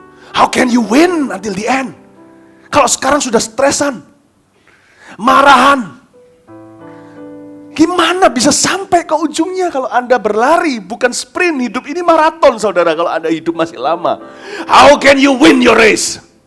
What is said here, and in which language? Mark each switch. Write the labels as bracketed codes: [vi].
[en] How can you win until the end? [id] Kalau sekarang sudah stresan, marahan, gimana bisa sampai ke ujungnya kalau Anda berlari, bukan sprint, hidup ini maraton saudara kalau Anda hidup masih lama. [en] How can you win your race?